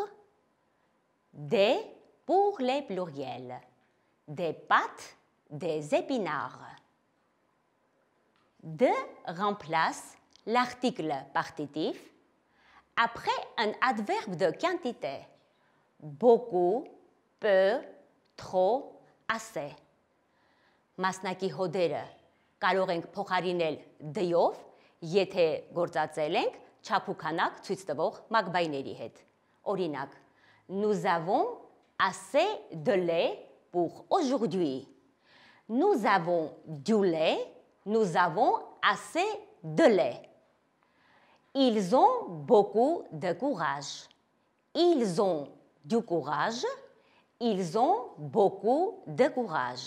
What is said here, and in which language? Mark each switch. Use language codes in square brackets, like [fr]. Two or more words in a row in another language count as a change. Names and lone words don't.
[fr] Des pour les pluriels, des pâtes, des épinards. De remplace l'article partitif après un adverbe de quantité. Beaucoup, peu, trop, assez. [hy] Մասնակի հոդերը կարող ենք փոխարինել դյով, եթե գործածել ենք չափ ու քանակ ցույց տվող մակբայների հետ։ Օրինակ, [fr] nous avons assez de lait pour aujourd'hui. Nous avons du lait, nous avons assez de lait. Ils ont beaucoup de courage. Ils ont du courage, ils ont beaucoup de courage.